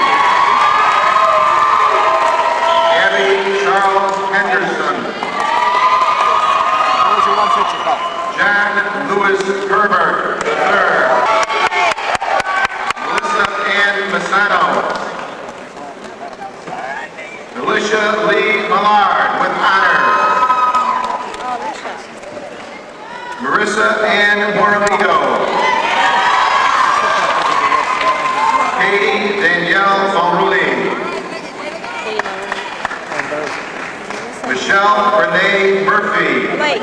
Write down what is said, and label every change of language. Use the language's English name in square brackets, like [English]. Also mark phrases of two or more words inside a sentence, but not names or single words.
[English] Abby Charles Henderson. John Lewis Herbert III. Melissa Ann Masano. Alicia Lee Millard with honors. Marissa Ann Morabito. Katie Danielle Mulrooney. Michelle Renee Murphy.